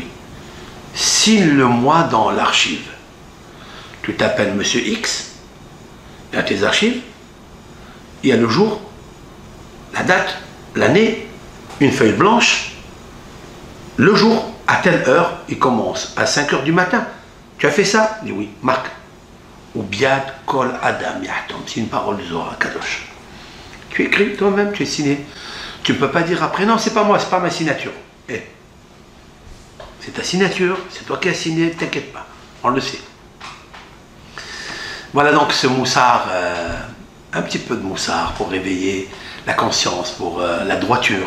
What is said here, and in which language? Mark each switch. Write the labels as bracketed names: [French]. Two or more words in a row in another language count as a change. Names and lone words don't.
[French] Signe-le-moi dans l'archive. Tu t'appelles Monsieur X, il y a tes archives, il y a le jour, la date, l'année, une feuille blanche, le jour, à telle heure, il commence à 5 heures du matin. Tu as fait ça? Il dit oui, marque. [Hebrew] וביד כל אדם יחתום, [French] c'est une parole du Zohar Kadosh. Tu écris toi-même, tu es signé. Tu ne peux pas dire après, non, c'est pas moi, c'est pas ma signature. Eh, c'est ta signature, c'est toi qui as signé, t'inquiète pas, on le sait. Voilà donc ce moussard, un petit peu de moussard pour réveiller la conscience, pour la droiture.